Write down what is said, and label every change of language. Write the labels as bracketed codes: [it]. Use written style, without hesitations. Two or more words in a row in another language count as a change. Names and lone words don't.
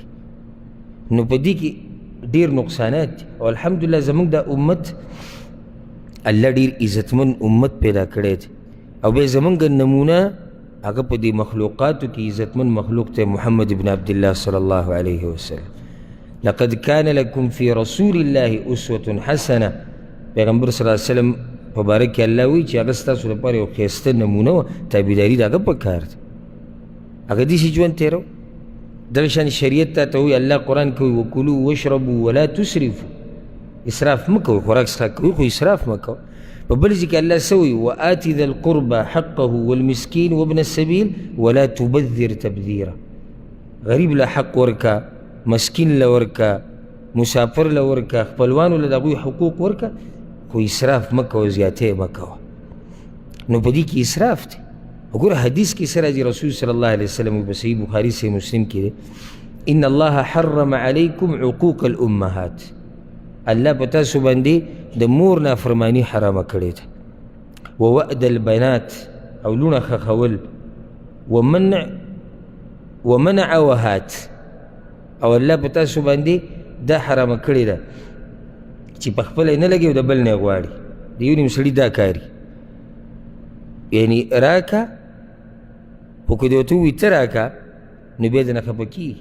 [ps] نو په دې کې ډېر نقصانات دي. او الحمدلله زموږ دا امت الله ډېر عزتمن امت پیدا کړی دی. او بیا زموږ نمونه هغه په دې مخلوقاتو کې عزتمن مخلوق ته محمد ابن عبدالله [ar] صلی الله علیه وسلم. لقد كان لكم في رسول الله اسوة حسنه. [ps] پیغمبر [ar] صلی الله علیه وسلم [ps] په باره کې الله وایي چې هغه ستاسو لپاره یو ښایسته نمونه وه. تابعداري د هغه په کار ده. هغه داسې ژوند تېرو. دغه شان شریعت تا ته وایي الله قرآن کې وایي [ar] وکلوا واشربوا ولا تسرفوا. [ps] اسراف مه کوئ، خوراک څښاک کوئ خو اسراف مه کوئ. په بل ځای کې الله څه وایي [ar] وآت ذا القربى حقه والمسکین وابن السبیل ولا تبذر تبذیرا. [ps] غریب له حق ورکه، مسکین له ورکه، مسافر له ورکه، خپلوانو له د هغوی حقوق ورکه، خو اسراف مه کوه، زیاتی مه کوه. نو په دې کې اسراف دی. وګوره حدیث کې څه راځي، رسول [ar] صلی الله علیه وسلم [ps] په صحیح بخاري صحیح مسلم کې دی [ar] ان الله حرم علیکم عقوق الامهات. [ps] الله په تاسو باندې د مور نافرماني حرامه کړې ده. [ar] ووأد البنات [ps] او لونه خښول، [ar] ومنع وهات. [ps] او الله په تاسو باندې دا حرامه کړې ده چې په خپله یې نه لګي او د بل نه یې غواړي. د یو نیم سړي دا کاري یعنی راکه، خو که دې ورته ووایي ته راکه نو بیا دې نه خفه کېږي.